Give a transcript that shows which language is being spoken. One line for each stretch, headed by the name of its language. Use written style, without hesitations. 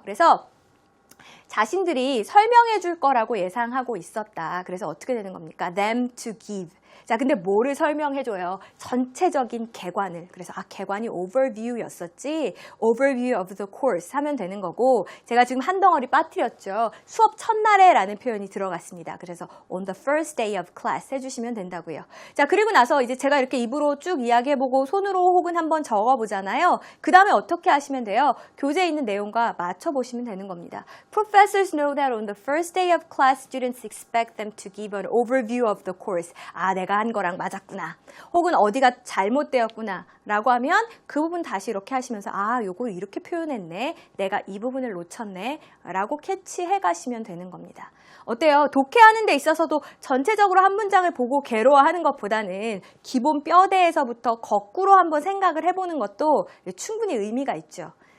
Korean: 그래서 자신들이 설명해 줄 거라고 예상하고 있었다. 그래서 어떻게 되는 겁니까?
English: them to give.
Korean: 자, 근데 뭐를 설명해 줘요? 전체적인 개관을. 그래서 개관이 overview였었지.
English: overview of the course
Korean: 하면 되는 거고, 제가 지금 한 덩어리 빠뜨렸죠. 수업 첫날에 라는 표현이 들어갔습니다. 그래서
English: on the first day of class
Korean: 해주시면 된다고요. 자, 그리고 나서 이제 제가 이렇게 입으로 쭉 이야기해보고 손으로 혹은 한번 적어보잖아요. 그 다음에 어떻게 하시면 돼요? 교재에 있는 내용과 맞춰보시면 되는 겁니다.
English: Professors know that on the first day of class, students expect them to give an overview of the course.
Korean: 내가 한 거랑 맞았구나. 혹은 어디가 잘못되었구나. 라고 하면 그 부분 다시 이렇게 하시면서 요거 이렇게 표현했네. 내가 이 부분을 놓쳤네. 라고 캐치해 가시면 되는 겁니다. 어때요? 독해하는 데 있어서도 전체적으로 한 문장을 보고 괴로워하는 것보다는 기본 뼈대에서부터 거꾸로 한번 생각을 해보는 것도 충분히 의미가 있죠.